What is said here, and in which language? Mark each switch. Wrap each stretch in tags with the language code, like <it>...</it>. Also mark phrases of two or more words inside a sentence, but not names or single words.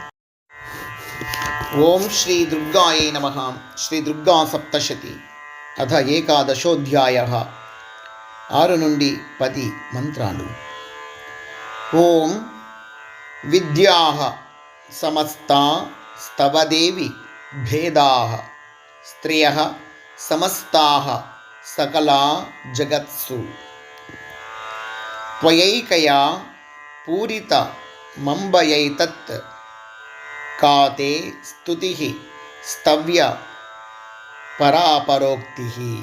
<sa>ఓం శ్రీ దుర్గాయై నమః. శ్రీ దుర్గా సప్తశతి అథ ఏకాదశోऽధ్యాయः.</sa> <te>6 నుండి 10 మంత్రాలు.</te> <sa>ఓం విద్యాః సమస్తా స్తవదేవి भेदाः स्त्रियः समस्ताः सकला जगत्सु त्वयैकया पूरितमम्बयैतत् का ते स्तुतिः स्तव्य परापरोक्तिः।</sa>